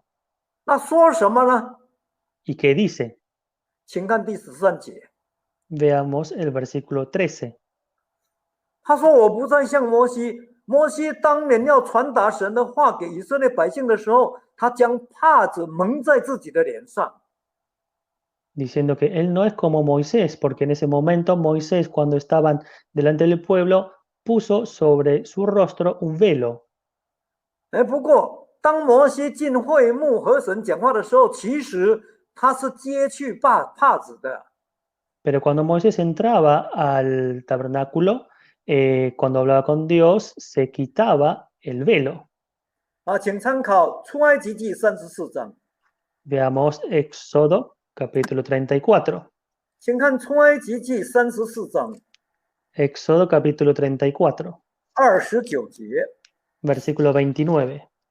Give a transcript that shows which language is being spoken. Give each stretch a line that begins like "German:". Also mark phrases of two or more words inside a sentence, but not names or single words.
Chinese: 那说什么呢？
Spanish: ¿Y qué dice?
Chinese: 请看第13节，
Spanish: Veamos el versículo 13.
Chinese: 他说：“我不再像摩西，摩西当年要传达神的话给以色列百姓的时候，他将帕子蒙在自己的脸上。
Spanish: Diciendo que él no es como Moisés, porque en ese momento Moisés, cuando estaban delante del pueblo, puso sobre su rostro un velo.
Chinese: 不过当摩西进会幕和神讲话的时候，其实他是揭去帕子的。
Spanish: Pero cuando Moisés entraba al tabernáculo, cuando hablaba con Dios, se quitaba el velo.
Chinese: 请参考出埃及记34章，
Spanish: Veamos Éxodo capítulo 34.
Chinese: 请看出埃及记34章
Spanish: Éxodo capítulo 34,
Chinese: 29 节，
Spanish: versículo 29.